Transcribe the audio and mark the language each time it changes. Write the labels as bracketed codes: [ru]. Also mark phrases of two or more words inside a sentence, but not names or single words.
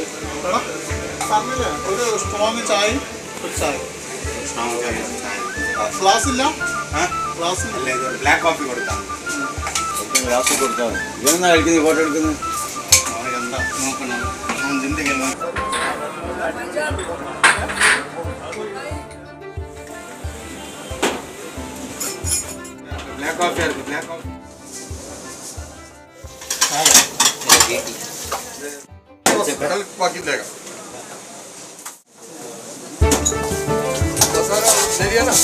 [ml] ഒരു സ്ട്രോങ് ചായ ഗ്ലാസ് ഇല്ല, ഗ്ലാസ് [en] black coffee [ml] കൊടുക്കാം. ഗ്ലാസ് കൊടുത്താൽ ഇതെന്നാ കഴിക്കുന്നത്? ഫോട്ടോ എടുക്കുന്നത് എന്താ നോക്കണം ചിന്തിക്കണം. [en] black coffee है, black coffee [hi] कल बाकी लेगा मसाला ले लिया ना